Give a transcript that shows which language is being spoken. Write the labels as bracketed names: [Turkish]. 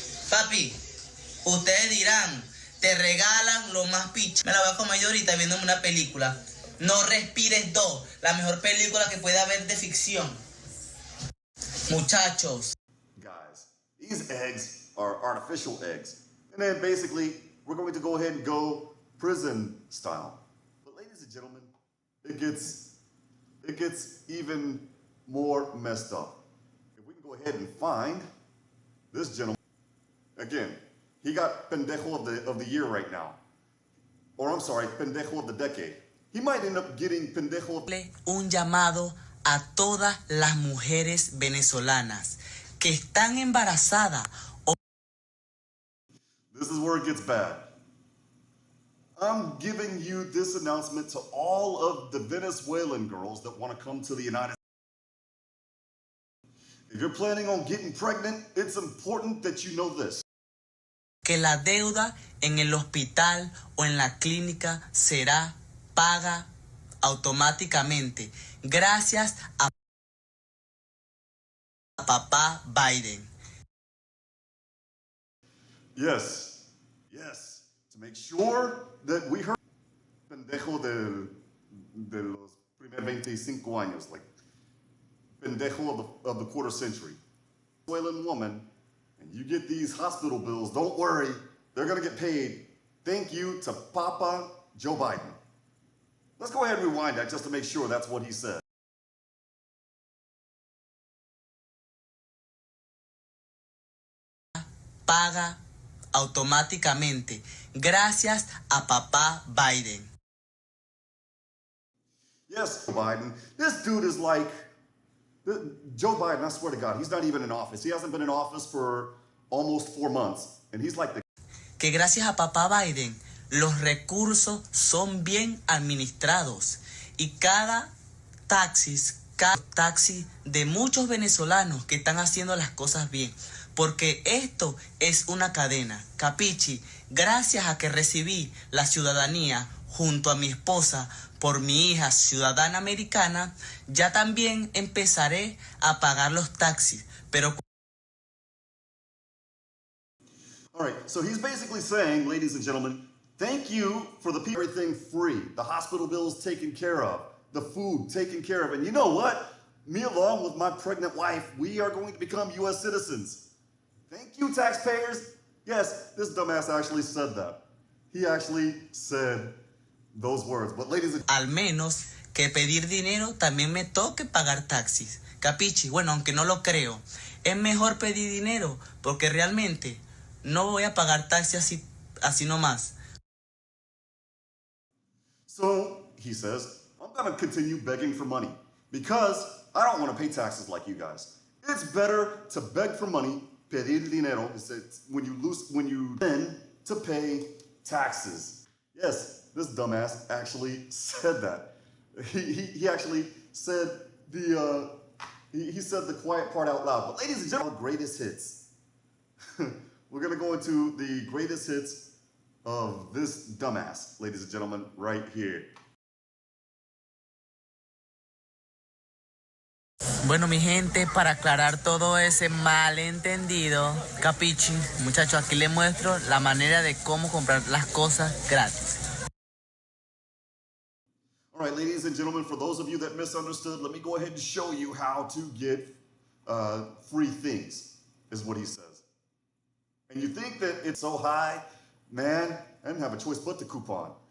[Spanish] Papi, ustedes dirán, te regalan lo más picha. Me la voy a comer yo ahorita viéndome una película. No respires 2, la mejor película que puede haber de ficción. Muchachos. [English] Guys, these eggs are artificial eggs. And then basically, we're going to go ahead and go prison style. But ladies and gentlemen, it gets even more messed up. If we can go ahead and find this gentleman, again, he got pendejo of the year right now. Or I'm sorry, pendejo of the decade. He might end up getting pendejo of... [Spanish] Un llamado a todas las mujeres venezolanas que están embarazadas. [English] This is where it gets bad. I'm giving you this announcement to all of the Venezuelan girls that want to come to the United States. If you're planning on getting pregnant, it's important that you know this. [Spanish] Que la deuda en el hospital o en la clínica será paga automáticamente gracias a papá Biden. [English] Yes. To make sure that we heard [Spanish] pendejo de los primer 25 años, [English] like pendejo of the quarter century. Venezuelan woman, and you get these hospital bills, don't worry, they're going to get paid. Thank you to Papa Joe Biden. Let's go ahead and rewind that just to make sure that's what he said. [Spanish] Paga automáticamente gracias a papá Biden. [English] Yes, Biden. This dude is like Joe Biden. I swear to God, he's not even in office. He hasn't been in office for almost 4 months, and he's like the... [Spanish] Que gracias a papá Biden los recursos son bien administrados y cada taxi de muchos venezolanos que están haciendo las cosas bien. Porque esto es una cadena. Capichi, gracias a que recibí la ciudadanía junto a mi esposa por mi hija ciudadana americana, ya también empezaré a pagar los taxis. Pero [English] All right, so he's basically saying, ladies and gentlemen, thank you for the everything free, the hospital bills taken care of, the food taken care of. And you know what? Me along with my pregnant wife, we are going to become U.S. citizens. Thank you, taxpayers. Yes, this dumbass actually said that. He actually said those words. But ladies and [Spanish] Al menos que pedir dinero también me toque pagar taxis. Capichi, bueno, aunque no lo creo, es mejor pedir dinero porque realmente no voy a pagar taxis así nomás. [English] so he says, I'm going to continue begging for money because I don't want to pay taxes like you guys. It's better to beg for money, [Spanish] pedir dinero, [English] when you then to pay taxes. Yes, this dumbass actually said that. He actually said he said the quiet part out loud. But ladies and gentlemen, greatest hits. We're gonna go into the greatest hits of this dumbass, ladies and gentlemen, right here. [Spanish] Bueno, mi gente, para aclarar todo ese malentendido, capichi, muchachos, aquí les muestro la manera de cómo comprar las cosas gratis. [English] All right, ladies and gentlemen, for those of you that misunderstood, let me go ahead and show you how to get free things, is what he says. And you think that it's so high, man, I didn't have a choice but to coupon.